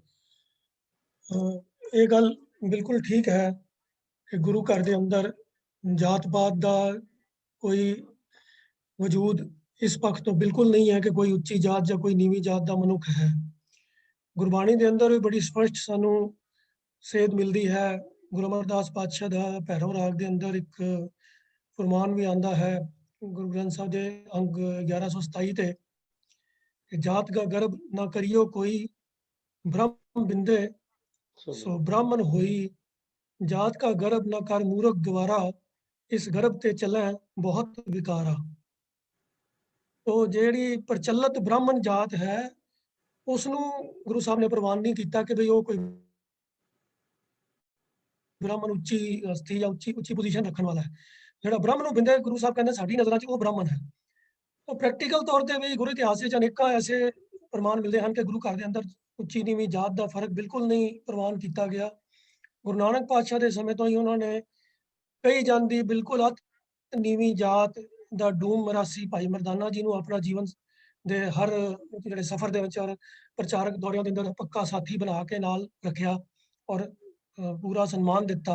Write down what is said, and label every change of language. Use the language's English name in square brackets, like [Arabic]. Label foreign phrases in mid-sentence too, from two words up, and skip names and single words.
[Punjabi] ਇਹ ਗੱਲ ਬਿਲਕੁਲ ਠੀਕ ਹੈ ਕਿ ਗੁਰੂ ਘਰ ਦੇ ਅੰਦਰ ਜਾਤ ਪਾਤ ਦਾ ਕੋਈ ਵਜੂਦ ਇਸ ਪੱਖ ਤੋਂ ਬਿਲਕੁਲ ਨਹੀਂ ਹੈ ਕਿ ਕੋਈ ਉੱਚੀ ਜਾਤ ਜਾਂ ਕੋਈ ਨੀਵੀਂ ਜਾਤ ਦਾ ਮਨੁੱਖ ਹੈ। ਗੁਰਬਾਣੀ ਦੇ ਅੰਦਰ ਵੀ ਬੜੀ ਸਪਸ਼ਟ ਸਾਨੂੰ ਸੇਧ ਮਿਲਦੀ ਹੈ। ਗੁਰੂ ਅਮਰਦਾਸ ਪਾਤਸ਼ਾਹ ਦਾ ਭੈਰਵ ਰਾਗ ਦੇ ਅੰਦਰ ਇੱਕ ਫਰਮਾਨ ਵੀ ਆਂਦਾ ਹੈ ਗੁਰੂ ਗ੍ਰੰਥ ਸਾਹਿਬ ਦੇ ਅੰਗ 1127 ਤੇ, ਜਾਤ ਕਾ ਗਰਬ ਨ ਕਰੀਓ ਕੋਈ, ਬ੍ਰਹਮ ਬਿੰਦੇ ਸੋ ਬ੍ਰਾਹਮਣ ਹੋਈ, ਜਾਤ ਕਾ ਗਰਬ ਨ ਕਰ ਮੂਰਖ ਗਵਾਰਾ, ਇਸ ਗਰਬ ਤੇ ਚਲੇ ਬਹੁਤ ਵਿਕਾਰਾ। तो ਜਿਹੜੀ ਪ੍ਰਚਲਿਤ ਬ੍ਰਾਹਮਣ ਜਾਤ ਹੈ ਉਸਨੂੰ ਗੁਰੂ ਸਾਹਿਬ ਨੇ ਪ੍ਰਵਾਨ ਨਹੀਂ ਕੀਤਾ ਕਿ ਭਈ ਉਹ ਕੋਈ ਬ੍ਰਾਹਮਣ ਉੱਚੀ ਸਥਿਤੀ ਜਾਂ ਉੱਚੀ ਪੋਜੀਸ਼ਨ ਰੱਖਣ ਵਾਲਾ ਹੈ। ਜਿਹੜਾ ਬ੍ਰਾਹਮਣ ਨੂੰ ਬਿੰਦੇ ਗੁਰੂ ਸਾਹਿਬ ਕਹਿੰਦੇ ਸਾਡੀ ਨਜ਼ਰਾਂ 'ਚ ਉਹ ਬ੍ਰਾਹਮਣ ਹੈ। [Hindi] तो प्रैक्टिकल तौर पर भी गुरु इतिहास से अनेक ऐसे प्रमाण मिलते हैं कि गुरु घर के अंदर उच्ची नीवीं जात का फर्क बिल्कुल नहीं प्रवान किया गया। गुरु नानक पातशाह के समय तो ही उन्होंने कही जाती बिल्कुल अत नीवीं जात का डूम मरासी भाई मरदाना जी को अपना जीवन के हर जो सफर के प्रचारक दौरिया के अंदर पक्का साथी बना के नाल रखा और पूरा सन्मान दिता।